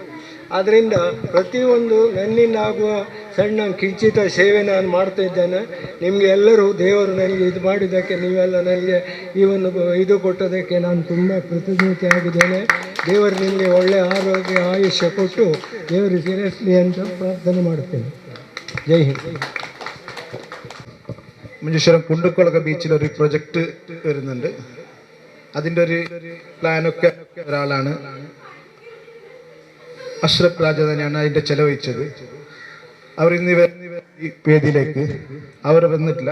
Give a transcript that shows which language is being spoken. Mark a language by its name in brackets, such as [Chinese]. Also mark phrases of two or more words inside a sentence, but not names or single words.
[Kannada] ಆದ್ದರಿಂದ ಪ್ರತಿಯೊಂದು ನನ್ನಿಂದ ಆಗುವ ಸಣ್ಣ ಕಿಂಚಿತ ಸೇವೆ ನಾನು ಮಾಡ್ತಾ ಇದ್ದೇನೆ. ನಿಮಗೆ ಎಲ್ಲರೂ ದೇವರು ನನಗೆ ಇದು ಮಾಡಿದ್ದಕ್ಕೆ, ನೀವೆಲ್ಲ ನನಗೆ ಈ ಒಂದು ಇದು ಕೊಟ್ಟದಕ್ಕೆ ನಾನು ತುಂಬ ಕೃತಜ್ಞತೆ ಆಗಿದ್ದೇನೆ. ದೇವರು ನಿಮಗೆ ಒಳ್ಳೆಯ ಆರೋಗ್ಯ ಆಯುಷ್ಯ ಕೊಟ್ಟು ದೇವರು ಸೇರಿಸಲಿ ಅಂತ ಪ್ರಾರ್ಥನೆ ಮಾಡುತ್ತೇನೆ. [Hindi] जय हिंद. [Malayalam] മഞ്ചേശ്വരം കുണ്ടുക്കുളക ബീച്ചിൽ ഒരു പ്രൊജക്റ്റ് വരുന്നുണ്ട്. അതിൻ്റെ ഒരു പ്ലാനൊക്കെ ഒരാളാണ്, അഷ്റഫ് രാജ തന്നെയാണ് അതിൻ്റെ ചെലവഴിച്ചത്. അവർ ഇന്ന് ഈ വേദിയിലേക്ക് അവർ വന്നിട്ടില്ല.